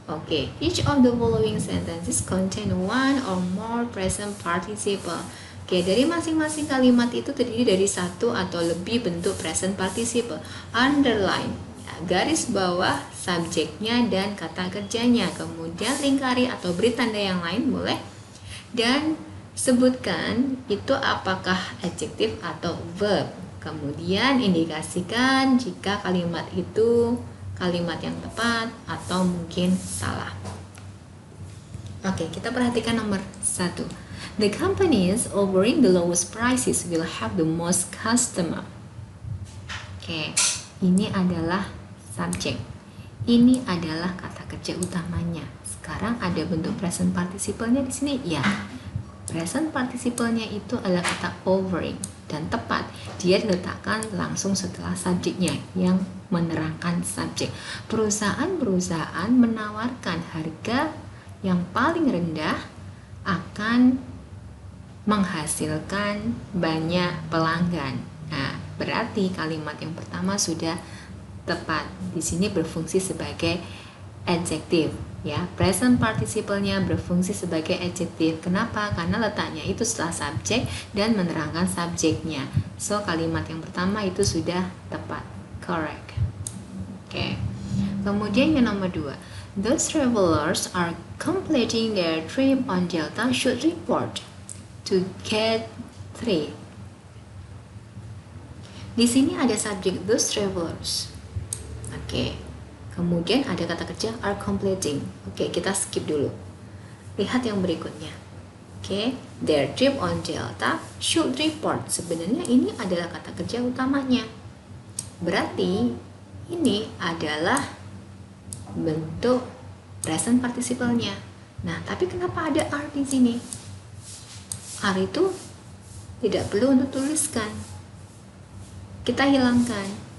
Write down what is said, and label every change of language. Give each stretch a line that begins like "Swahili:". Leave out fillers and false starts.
English: Okay, each of the following sentences contain one or more present participle.
Indonesian: Oke, dari masing-masing kalimat itu terdiri dari satu atau lebih bentuk present participle.
English: Underline,
Indonesian: garis bawah subjeknya dan kata kerjanya. Kemudian lingkari atau beri tanda yang lain boleh. Dan sebutkan itu apakah adjektif atau verb. Kemudian indikasikan jika kalimat itu kalimat yang tepat atau mungkin salah. Oke, kita perhatikan nomor 1.
English: The companies offering the lowest prices will have the most customer.
Indonesian: Oke, ini adalah subjek. Ini adalah kata kerja utamanya. Sekarang ada bentuk present participle-nya di sini. Ya, present participle-nya itu adalah kata offering dan tepat. Dia diletakkan langsung setelah subjeknya yang menerangkan subjek. Perusahaan-perusahaan menawarkan harga yang paling rendah akan menghasilkan banyak pelanggan. Nah, berarti kalimat yang pertama sudah tepat. Di sini berfungsi sebagai adjektif, ya. Present participle-nya berfungsi sebagai adjektif. Kenapa? Karena letaknya itu setelah subjek dan menerangkan subjeknya.
English: So,
Indonesian: kalimat yang pertama itu sudah tepat.
English: Correct.
Indonesian: Oke. Kemudian yang nomor 2.
English: Those travelers are completing their trip on Delta should report to get 3.
Indonesian: Di sini ada subjek
English: those travelers.
Indonesian: Oke. Kemudian ada kata kerja
English: are completing.
Indonesian: Oke, kita skip dulu. Lihat yang berikutnya.
English: Oke, their trip on Delta should report.
Indonesian: Sebenarnya ini adalah kata kerja utamanya. Berarti ini adalah bentuk present participle-nya. Nah, tapi kenapa ada are di sini? Are itu tidak perlu untuk tuliskan. Kita hilangkan.